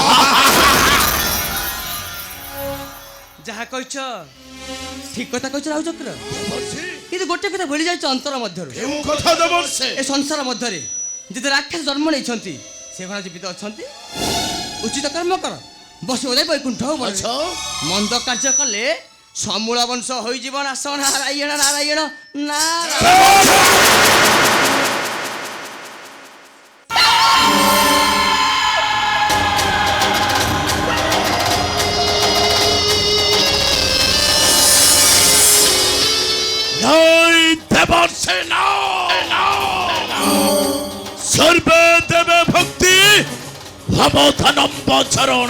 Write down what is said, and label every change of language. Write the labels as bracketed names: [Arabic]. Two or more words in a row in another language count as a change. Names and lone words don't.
[Odia] ଯାହା କହିଛ ଠିକ କଥା କହିଛ ରାହୁ ଚକ୍ର, କିନ୍ତୁ ଗୋଟେ କଥା ଭୁଲି ଯାଇଛ ଅନ୍ତର ମଧ୍ୟରୁ। କେଉଁ କଥା ଦେବର୍ଷେ? ଏ ସଂସାର ମଧ୍ୟରେ ଯେତେ ରାକ୍ଷସ ଜନ୍ମ ନେଇଛନ୍ତି ସେ କଣ ଜୀବିତ ଅଛନ୍ତି? ଉଚିତ କର୍ମ କର, ବସିବ ଯାଇ ବୈକୁଣ୍ଠ ଭୁବନ। ଆଚ୍ଛା ମନ୍ଦ କାର୍ଯ୍ୟ କଲେ ସମୂଳ ବଂଶ ହୋଇଯିବ ନାଶ। ନାରାୟଣ ନାରାୟଣ ନାରାୟଣ। নাই দেবর্ষে না সর্বে দেবে ভক্তি ভবধনম্ব চরণে।